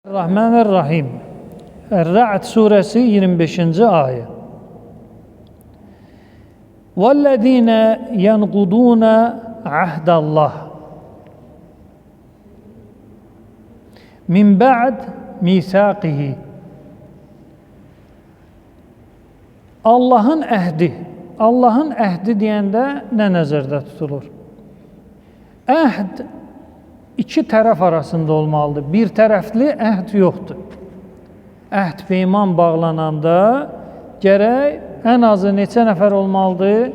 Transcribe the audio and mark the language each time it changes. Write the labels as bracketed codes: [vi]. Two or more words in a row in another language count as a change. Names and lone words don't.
[tr] Rahmanir-Rahim. Er-Ra'd suresi 25. ayet. [ar] وَالَّذ۪ينَ يَنْقُضُونَ عَهْدَ اللّٰهِ مِنْ بَعْدِ مِيثَاقِهِ. [az] Allah'ın əhdi. Allah'ın əhdi deyəndə nə nəzərdə tutulur? Əhd iki tərəf arasında olmalıdır. Bir tərəfli əhd yoxdur. Əhd peyman bağlananda gərək ən azı neçə nəfər olmalıdır?